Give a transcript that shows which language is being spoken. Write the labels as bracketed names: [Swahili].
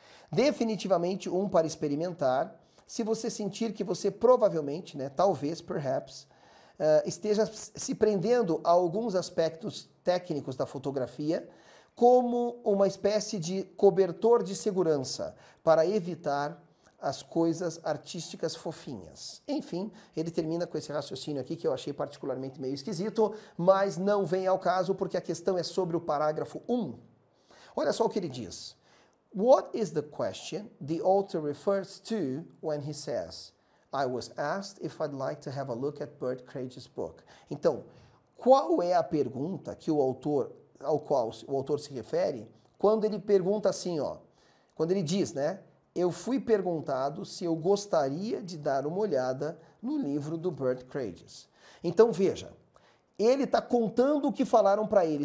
[Portuguese] Definitivamente um para experimentar, se você sentir que você provavelmente, né, talvez, perhaps, esteja se prendendo a alguns aspectos técnicos da fotografia como uma espécie de cobertor de segurança para evitar as coisas artísticas fofinhas. Enfim, ele termina com esse raciocínio aqui que eu achei particularmente meio esquisito, mas não vem ao caso porque a questão é sobre o parágrafo 1. Olha só o que ele diz. [English] What is the question the author refers to when he says, I was asked if I'd like to have a look at Bert Courageous' book. [Portuguese] Então, qual é a pergunta que ao qual o autor se refere quando ele pergunta assim, quando ele diz, né? Eu fui perguntado se eu gostaria de dar uma olhada no livro do Bert Courageous. Então, veja, ele está contando o que falaram para ele.